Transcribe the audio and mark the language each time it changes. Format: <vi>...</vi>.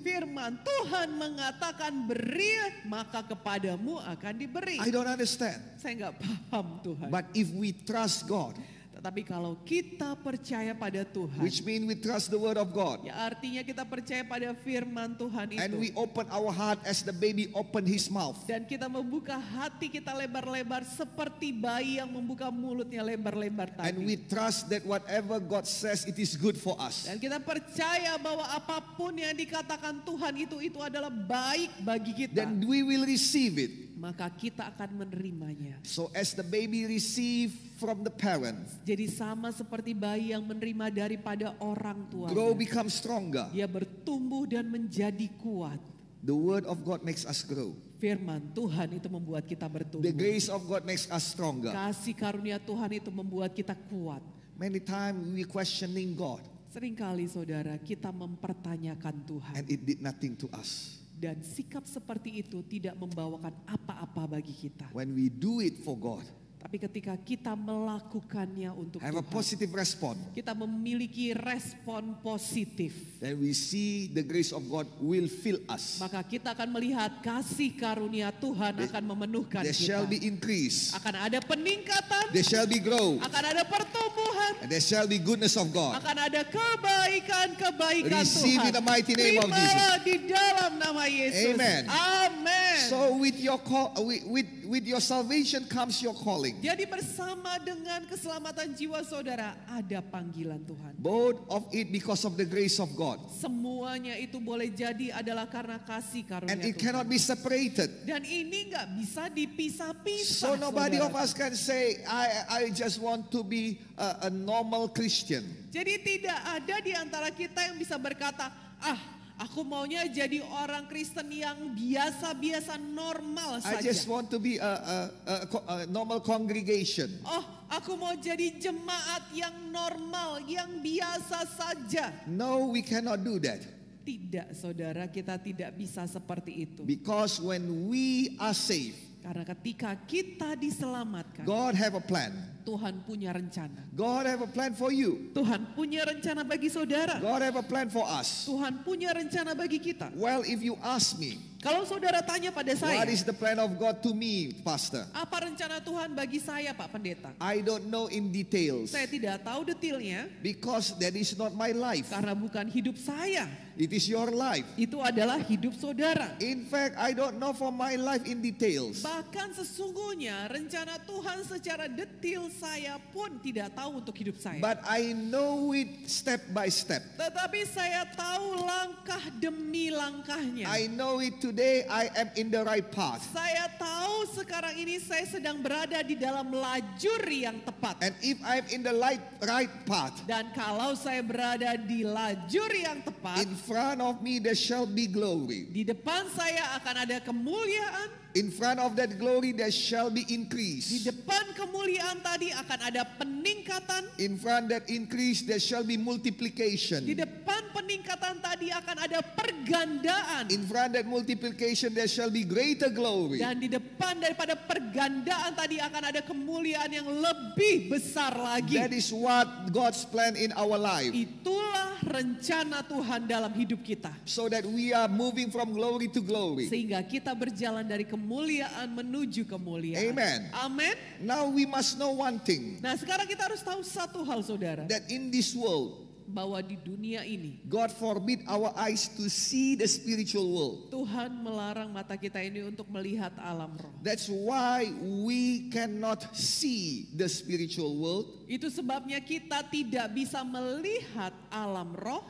<id>Firman Tuhan mengatakan beri maka kepadamu akan diberi.</id> <en>I don't understand.</en> <id>Saya nggak paham Tuhan.</id> <en>But if we trust God,</en> <id>Tetapi kalau kita percaya pada Tuhan,</id> <en>which means we trust the word of God,</en> <id>ya artinya kita percaya pada firman Tuhan itu.</id> <en>and we open our heart as the baby opened his mouth,</en> <id>Dan kita membuka hati kita lebar-lebar seperti bayi yang membuka mulutnya lebar-lebar</id> <en>and we</en> <id>tadi.</id> <en>trust that whatever God says, it is good for us.</en> <id>Dan kita percaya bahwa apapun yang dikatakan Tuhan itu adalah baik bagi kita.</id> <en>Then we will receive it.</en> <id>Maka kita akan menerimanya.</id> <en>So as the baby receive from the parents,</en> <id>Jadi sama seperti bayi yang menerima daripada orang tua.</id> <en>grow, become stronger.</en> <id>Dia bertumbuh dan menjadi kuat.</id> <en>The word of God makes us grow.</en> <id>Firman Tuhan itu membuat kita bertumbuh.</id> <en>The grace of God makes us stronger.</en> <id>Kasih karunia Tuhan itu membuat kita kuat.</id> <en>Many times we questioning God</en> <id>Seringkali saudara kita mempertanyakan Tuhan.</id> <en>and it did nothing to us.</en> <id>Dan sikap seperti itu tidak membawakan apa-apa bagi kita.</id> <en>When we do it for God,</en> <id>Tapi ketika kita melakukannya untuk</id> <en>have a</en> <id>Tuhan,</id> <en>positive response,</en> <id>kita memiliki respon positif.</id> <en>then we see the grace of God will fill us.</en> <id>Maka kita akan melihat kasih karunia Tuhan akan memenuhkan</id> <en>There</en> <id>kita.</id> <en>shall be increase,</en> <id>Akan ada peningkatan,</id> <en>there shall be growth,</en> <id>akan ada pertumbuhan,</id> <en>and there shall be goodness of God.</en> <id>akan ada kebaikan-kebaikan</id> <en>Receive</en> <id>Tuhan.</id> <en>in the mighty name of</en> <id>Terimalah di dalam nama Yesus.</id> <en>Amen.</en> <id>Amen.</id> <en>So with your with your salvation comes your calling.</en> <id>Jadi bersama dengan keselamatan jiwa saudara ada panggilan Tuhan.</id> <en>Both of it because of the grace of God.</en> <id>Semuanya itu boleh jadi adalah karena kasih karunia</id> <en>And it</en> <id>Tuhan.</id> <en>cannot be separated.</en> <id>Dan ini nggak bisa dipisah-pisah.</id> <en>So nobody of</en> <id>saudara.</id> <en>us can say, I just want to be a normal Christian.</en> <id>Jadi tidak ada di antara kita yang bisa berkata, aku maunya jadi orang Kristen yang biasa-biasa normal</id> <en>I</en> <id>saja.</id> <en>just want to be a normal congregation.</en> <id>Aku mau jadi jemaat yang normal, yang biasa saja.</id> <en>No, we cannot do that.</en> <id>Tidak, saudara, kita tidak bisa seperti itu.</id> <en>Because when we are saved,</en> <id>Karena ketika kita diselamatkan,</id> <en>God have a plan.</en> <id>Tuhan punya rencana.</id> <en>God have a plan for you.</en> <id>Tuhan punya rencana bagi saudara.</id> <en>God have a plan for us.</en> <id>Tuhan punya rencana bagi kita.</id> <en>Well, if you ask me,</en> <id>Kalau saudara tanya pada saya,</id> <en>what is the plan of God to me, Pastor?</en> <id>apa rencana Tuhan bagi saya, Pak Pendeta?</id> <en>I don't know in details.</en> <id>Saya tidak tahu detailnya</id> <en>Because that is not my life.</en> <id>karena bukan hidup saya.</id> <en>It is your life.</en> <id>Itu adalah hidup saudara.</id> <en>In fact, I don't know for my life in details.</en> <id>Bahkan sesungguhnya rencana Tuhan secara detail saya pun tidak tahu untuk hidup saya.</id> <en>But I know it step by step.</en> <id>Tetapi saya tahu langkah demi langkahnya.</id> <en>I know it today I am in the right path.</en> <id>Saya tahu sekarang ini saya sedang berada di dalam lajur yang tepat.</id> <en>And if I'm in the right path,</en> <id>Dan kalau saya berada di lajur yang tepat,</id> <en>in front of me there shall be glory.</en> <id>di depan saya akan ada kemuliaan.</id> <en>In front of that glory there shall be</en> <id>Di</id> <en>increase.</en> <id>depan kemuliaan tadi akan ada peningkatan.</id> <en>In front that increase there shall be</en> <id>Di</id> <en>multiplication.</en> <id>depan peningkatan tadi akan ada pergandaan.</id> <en>In front that multiplication there shall be greater glory.</en> <id>Dan di depan daripada pergandaan tadi akan ada kemuliaan yang lebih besar lagi.</id> <en>That is what God's plan in our life.</en> <id>Itulah rencana Tuhan dalam hidup kita.</id> <en>So that we are moving from glory to glory.</en> <id>Sehingga kita berjalan dari kemuliaan menuju kemuliaan.</id> <en>Amen.</en> <id>Amin.</id> <en>Now we must know one thing.</en> <id>Nah, sekarang kita harus tahu satu hal, saudara.</id> <en>That in this world,</en> <id>bahwa di dunia ini</id> <en>God forbid our eyes to see the spiritual world.</en> <id>Tuhan melarang mata kita ini untuk melihat alam roh.</id> <en>That's why we cannot see the spiritual world.</en> <id>Itu sebabnya kita tidak bisa melihat alam roh.</id>